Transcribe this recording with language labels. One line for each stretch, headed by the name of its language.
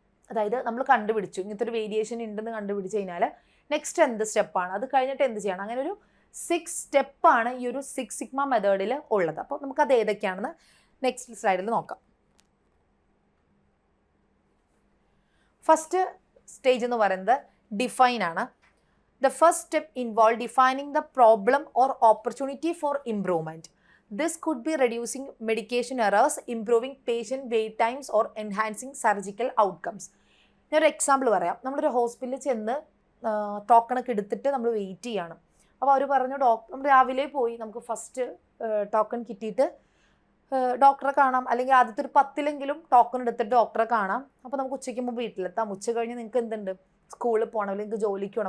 Malayalam: അതായത് നമ്മൾ കണ്ടുപിടിച്ചു ഇങ്ങനത്തെ ഒരു വേരിയേഷൻ ഉണ്ടെന്ന് കണ്ടുപിടിച്ച് കഴിഞ്ഞാൽ നെക്സ്റ്റ് എന്ത് സ്റ്റെപ്പാണ്, അത് കഴിഞ്ഞിട്ട് എന്ത് ചെയ്യണം, അങ്ങനെ ഒരു 6 സ്റ്റെപ്പാണ് ഈ ഒരു 6 സിഗ്മ മെത്തേഡിൽ ഉള്ളത്. അപ്പോൾ നമുക്കത് ഏതൊക്കെയാണെന്ന് നെക്സ്റ്റ് സ്ലൈഡിൽ നോക്കാം. ഫസ്റ്റ് സ്റ്റേജ് എന്ന് പറയുന്നത് ഡിഫൈൻ ആണ്.
English: The first step involve defining the problem or opportunity for improvement. This could be reducing medication errors, improving patient wait times or enhancing surgical outcomes.
Malayalam: ഞാനൊരു എക്സാമ്പിൾ പറയാം. നമ്മളൊരു ഹോസ്പിറ്റലിൽ ചെന്ന് ടോക്കണൊക്കെ എടുത്തിട്ട് നമ്മൾ വെയിറ്റ് ചെയ്യാണ്. അപ്പോൾ അവർ പറഞ്ഞു നമ്മൾ രാവിലെ പോയി നമുക്ക് ഫസ്റ്റ് ടോക്കൺ കിട്ടിയിട്ട് ഡോക്ടറെ കാണാം, അല്ലെങ്കിൽ ആദ്യത്തെ ഒരു 10 ടോക്കൺ എടുത്തിട്ട് ഡോക്ടറെ കാണാം. അപ്പോൾ നമുക്ക് ഉച്ചയ്ക്ക് മുമ്പ് വീട്ടിലെത്താം. ഉച്ച കഴിഞ്ഞ് നിങ്ങൾക്ക് എന്തുണ്ട്, സ്കൂളിൽ പോകണം അല്ലെങ്കിൽ നിങ്ങൾക്ക് ജോലിക്ക് പോകണം.